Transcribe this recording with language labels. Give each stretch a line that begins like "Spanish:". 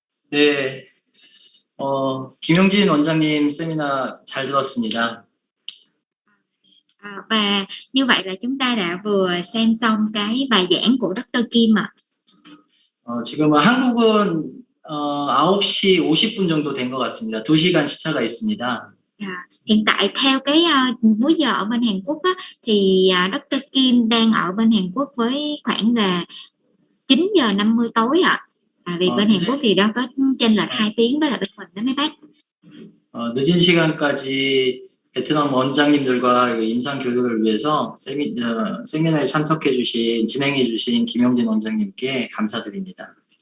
Korean: 네, 김용진 원장님 세미나 잘 들었습니다.
Vietnamese: Và như vậy là chúng ta đã vừa xem xong cái bài giảng của Dr. Kim ạ.
Korean: 지금은 한국은 9시 50분 정도 된 것 같습니다. 2시간 시차가 있습니다.
Vietnamese: Hiện tại theo cái múi giờ ở bên Hàn Quốc á, thì Dr. Kim đang ở bên Hàn Quốc với khoảng là 9 giờ 50 tối ạ. Vì bên Hàn Quốc thì đó có chênh lệch 2 tiếng với lại bên mình đó mấy bác.
Korean: 늦은 시간까지 베트남 원장님들과 임상 교육을 위해서 세미나에 참석해 주신, 진행해 주신 김영진 원장님께 감사드립니다.